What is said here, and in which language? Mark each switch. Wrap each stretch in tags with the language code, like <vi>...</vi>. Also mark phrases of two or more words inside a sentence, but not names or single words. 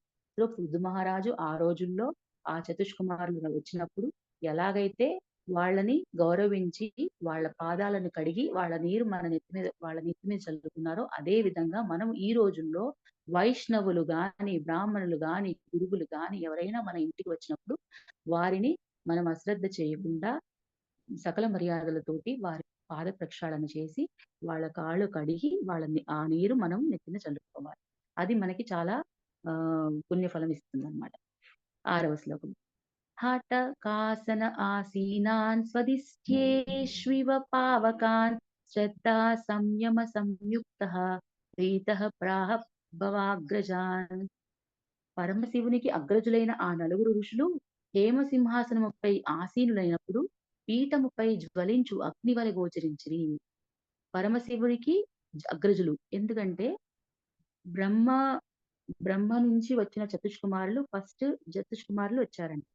<te>సో, పృథు మహారాజు ఆ రోజుల్లో ఆ చతుష్కుమారులు వచ్చినప్పుడు ఎలాగైతే వాళ్ళని గౌరవించి, వాళ్ళ పాదాలను కడిగి, వాళ్ళ నెత్తి మీద చల్లుకున్నారో, అదే విధంగా మనం ఈ రోజుల్లో వైష్ణవులు గాని, బ్రాహ్మణులు గాని, గురువులు గాని ఎవరైనా మన ఇంటికి వచ్చినప్పుడు వారిని మనం అశ్రద్ధ చేయకుండా సకల మర్యాదలతోటి వారి పాద ప్రక్షాళన చేసి, వాళ్ళ కాళ్ళు కడిగి, ఆ నీరు మనం నెత్తిన చల్లుకోవాలి. అది మనకి చాలా పుణ్యఫలం ఇస్తుందన్నమాట. 6వ శ్లోకం.</te> <sa>हठकासन आसीनान् स्वदिष्ट्येष्विव पावकान् श्रद्धा संयम संयुक्तः प्रीतः प्राह భవాగ్రజాన్.</sa> <te>పరమశివునికి అగ్రజులైన ఆ నలుగురు ఋషులు హేమ సింహాసనముపై ఆసీనులైనప్పుడు పీఠముపై జ్వలించు అగ్నివలె గోచరించిరి. పరమశివుడికి అగ్రజులు. ఎందుకంటే బ్రహ్మ బ్రహ్మ నుంచి వచ్చిన చతుష్కుమారులు చతుష్కుమారులు వచ్చారంట.</te>